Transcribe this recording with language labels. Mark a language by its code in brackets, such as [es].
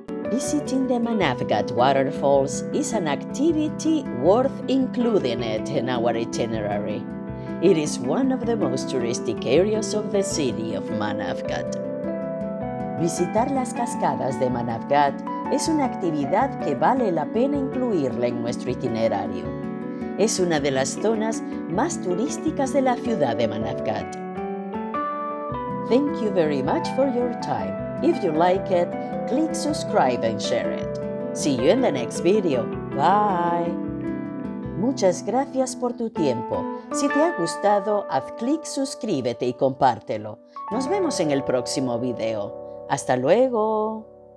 [en] Visiting the Manavgat Waterfalls is an activity worth including it in our itinerary. It is one of the most touristic areas of the city of Manavgat. [es] Visitar las cascadas de Manavgat es una actividad que vale la pena incluirla en nuestro itinerario. Es una de las zonas más turísticas de la ciudad de Manavgat. [en] Thank you very much for your time. If you like it, click subscribe and share it. See you in the next video. Bye. [es] Muchas gracias por tu tiempo. Si te ha gustado, haz clic, suscríbete y compártelo. Nos vemos en el próximo video. ¡Hasta luego!